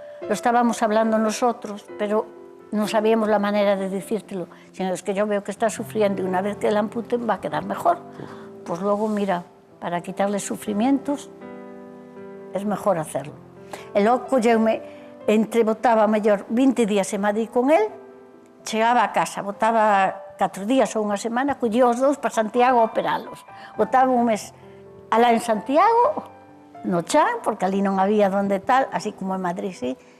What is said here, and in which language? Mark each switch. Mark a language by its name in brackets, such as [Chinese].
[Spanish] Lo estábamos hablando nosotros, pero non sabíamos la manera de dicírtelo, sino es que yo veo que está sufriendo e [Galician] unha vez [Spanish] que le amputen va a quedar mejor. Pues logo, mira, para quitarle sufrimientos, es mejor hacerlo. [Galician] E logo colleume, botaba mellor 20 días en Madrid con él, chegaba a casa, botaba 4 días ou unha semana, collía os dous para Santiago a operalos. Botaba un mes alá en Santiago, no chan, porque ali non había donde tal, así como en Madrid, sí.